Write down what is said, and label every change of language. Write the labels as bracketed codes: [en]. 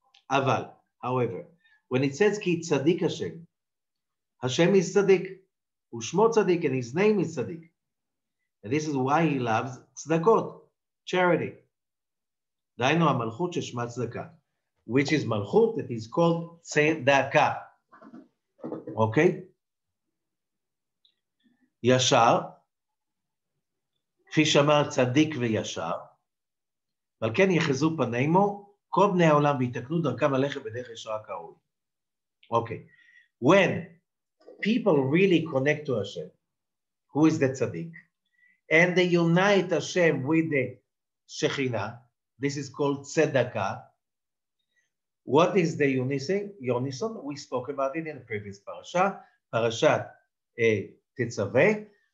[en] Aval, however, when it says [he] Ki Tzadik Hashem, [en] Hashem is Tzadik, [he] Ushmo Tzadik, [en] and his name is Tzadik. And this is why he loves tzedakot, charity. [he] Dainu HaMalchut Sheshma Tzedakah, [en] which is Malchut that is called Tzedakah. Okay? [he] Yashar, כפי שאמר צדיק וישר, ועל כן יחזו פנימו, כל בני העולם ויתקנו דרכם ללכת בדרך ישרה כראוי. [en] Okay. When people really connect to Hashem, who is the tzaddik, and they unite Hashem with the Shekhinah, this is called tzedakah. What is the unison? We spoke about it in the previous parasha, Parashat Tetzaveh.